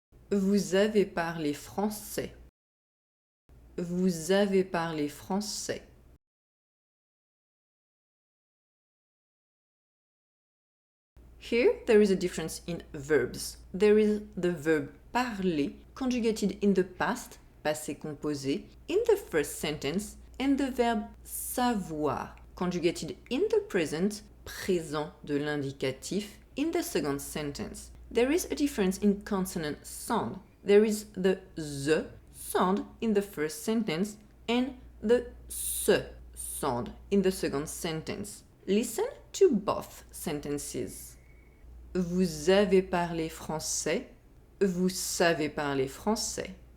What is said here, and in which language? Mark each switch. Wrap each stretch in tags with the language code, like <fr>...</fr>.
<fr>Vous avez parlé français. Vous avez parlé français.</fr> <en>Here there is a difference in verbs. There is the verb parler conjugated in the past, passé composé, in the first sentence, and the verb savoir conjugated in the present, présent de l'indicatif, in the second sentence. There is a difference in consonant sound. There is the z sound in the first sentence and the s sound in the second sentence. Listen to both sentences.</en> <fr>Vous avez parlé français. Vous savez parler français.</fr>